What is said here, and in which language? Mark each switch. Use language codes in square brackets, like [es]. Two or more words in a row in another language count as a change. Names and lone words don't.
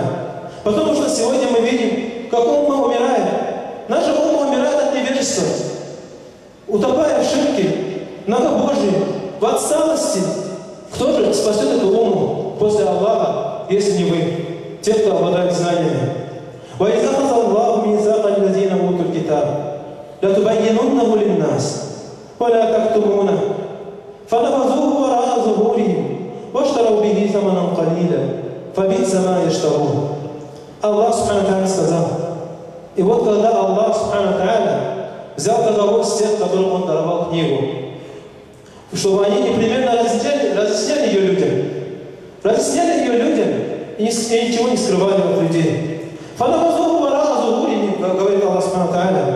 [ru] Потому что сегодня мы видим, как умма умирает. Наша умма умирает от невежества. утопая в ширке, многобожии, в отсталости. Кто же спасет эту уму после Аллаха, если не вы, те, кто обладает знаниями? [ar] وَإِذْ أَخَذَ اللَّهُ مِيثَاقَ الَّذِينَ أُوتُوا الْكِتَابَ لَتُبَيِّنُنَّهُ لِلنَّاسِ وَلَا تَكْتُمُونَهُ فَنَبَذُوهُ وَرَاءَ ظُهُورِهِمْ وَاشْتَرَوْا بِهِ ثَمَنًا قَلِيلًا فَبِئْسَ مَا يَشْتَرُونَ. الله سبحانه وتعالى [ru] сказал. И вот когда [ar] الله سبحانه وتعالى [ru] взял договор с тех, которым Он даровал книгу, чтобы они непременно разъясняли ее людям. Разъясняли ее людям и ничего не скрывали от людей. [ar] «فنبذوه وراء ظهورهم», говорит الله سبحانه وتعالى.